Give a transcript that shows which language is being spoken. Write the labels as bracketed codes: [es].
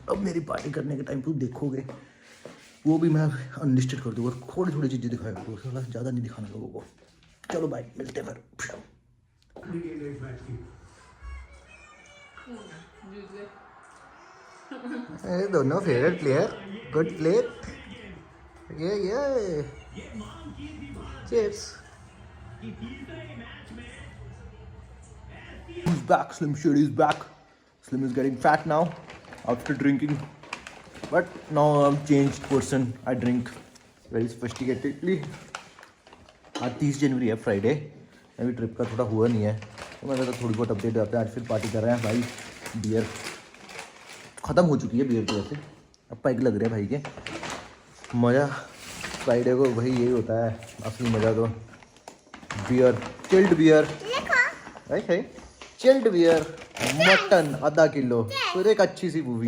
[hi] अब मेरी पार्टी करने के टाइम तुम देखोगे, वो भी मैं अनलिस्टेड कर दूँगा, थोड़ी थोड़ी चीज़ें दिखाया करूँ, थोड़ा ज़्यादा नहीं दिखाना लोगों को। चलो भाई, मिलते हैं फिर। दोनों फेवरेट प्लेयर, गुड प्लेयर, ये chips. [en] He's back, Slim Shady is back. Slim is getting fat now after drinking, but now I'm changed person. I drink very sophisticatedly. [hi] आज 30 जनवरी है, फ्राइडे। अभी ट्रिप का थोड़ा हुआ नहीं है, तो मैंने तो थोड़ी बहुत अपडेट आता है। आज फिर पार्टी कर रहे हैं भाई, बियर ख़त्म हो चुकी है बियर की वजह से, अब पैक लग रहे हैं भाई के। मज़ा फ्राइडे को भाई यही होता है, असली मज़ा तो बियर, चिल्ड बियर, है चिल्ड बियर, मटन आधा किलो, फिर एक अच्छी सी मूवी।